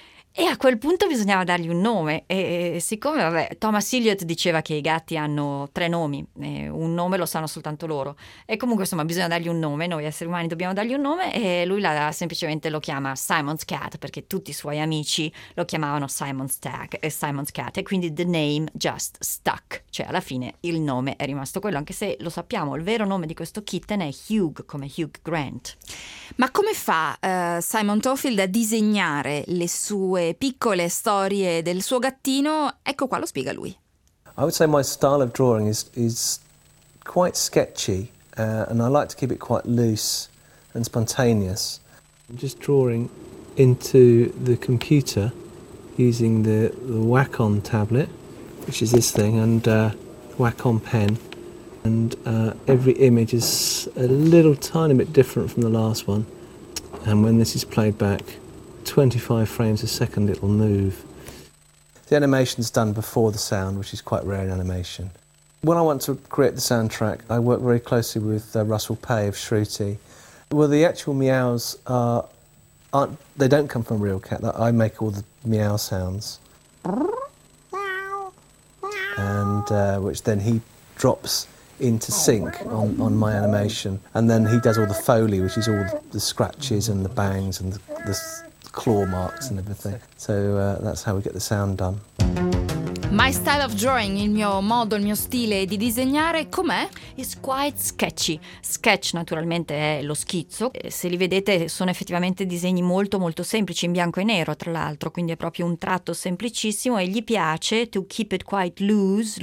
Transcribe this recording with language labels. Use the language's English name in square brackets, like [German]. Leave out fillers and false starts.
[Italian] E a quel punto bisognava dargli un nome, e siccome Thomas Elliot diceva che i gatti hanno 3 nomi, un nome lo sanno soltanto loro, e comunque insomma bisogna dargli un nome, noi esseri umani dobbiamo dargli un nome, e lui semplicemente lo chiama Simon's Cat, perché tutti i suoi amici lo chiamavano Simon's Cat, e quindi the name just stuck, cioè alla fine il nome è rimasto quello, anche se lo sappiamo, il vero nome di questo kitten è Hugh, come Hugh Grant. Ma come fa Simon Tofield a disegnare le sue piccole storie del suo gattino? Ecco qua, lo spiega lui. [English] I would say my style of drawing is quite sketchy, and I like to keep it quite loose and spontaneous. I'm just drawing into the computer using the Wacom tablet, which is this thing, and Wacom pen. and every image is a little tiny bit different from the last one. And when this is played back, 25 frames a second it'll move. The animation's done before the sound, which is quite rare in animation. When I want to create the soundtrack, I work very closely with Russell Pay of Shruti. Well, the actual meows they don't come from a real cat. I make all the meow sounds. And which then he drops into sync on my animation. And then he does all the foley, which is all the scratches and the bangs and the claw marks and everything. So that's how we get the sound done. [Italian] My style of drawing, il mio stile di disegnare, com'è? [English] It's quite sketchy. [Italian] Sketch, naturalmente, è lo schizzo. Se li vedete, sono effettivamente disegni molto, molto semplici, in bianco e nero, tra l'altro. Quindi è proprio un tratto semplicissimo e gli piace to keep it quite loose.